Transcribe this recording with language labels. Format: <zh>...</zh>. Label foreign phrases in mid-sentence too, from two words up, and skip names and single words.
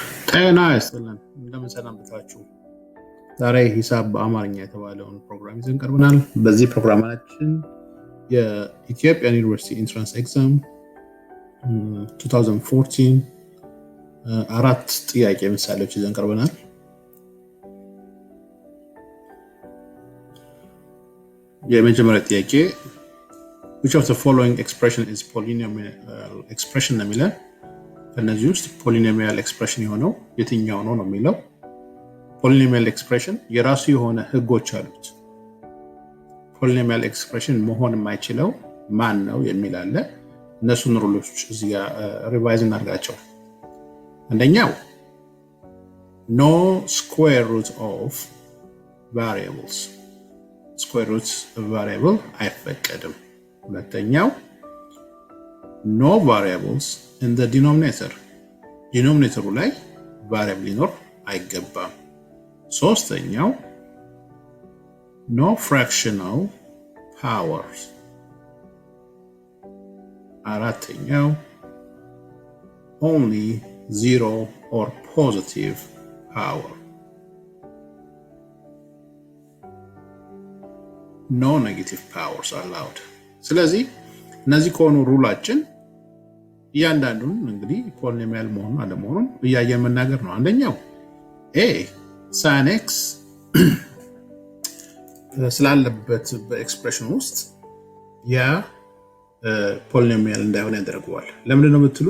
<am>ጤና ይስጥልን እንደምን ሰነበታችሁ። ዛሬ ሂሳብ በአማርኛ የተባለውን ፕሮግራም ይዘን ቀርበናል። በዚህ ፕሮግራማችን የኢትዮጵያን ዩኒቨርሲቲ</am> <en>entrance exam</en> <am>2014 አራት ጥያቄ ምሳሌዎች ይዘን ቀርበናል። የመጀመሪያው ጥያቄ</am> <en>which of the following expression is polynomial expression</en> <am>ነው የሚለው። ከነዚህ ውስጥ</am> <en>polynomial expression</en> <am>የሆነው የትኛው ነው የሚለው።</am> <en>polynomial expression</en> <am>የራሱ የሆነ ህጎች አሉት።</am> <en>polynomial expression</en> <am>መሆን የማይችለው ማን ነው የሚል አለ። እነሱን ሩሎች እዚህ ጋር ሪቫይዝ እናድርጋቸው።</am> <en>አንደኛው no square root of variables square root of variable</en> <am>አይፈቀድም። ሁለተኛው</am> <en>no variables in the denominator</en> <am>ላይ variable ሊኖር አይገባም። ሶስተኛው</am> <en>no fractional powers።</en> <am>አራተኛው</am> <en>only zero or positive power. No negative powers allowed.</en> <am>ስለዚህ እነዚህ ከሆኑ ሩላችን እያንዳንዱን እንግዲህ ፖሊኖሚያል መሆኑን አለመሆኑን እያየን መናገር ነው። አንደኛው a sin x ስላለበት በኤክስፕሬሽን ውስጥ ያ ፖሊኖሚያል እንዳይሆን ያደርገዋል። ለምንድን ነው የምትሉን?</am>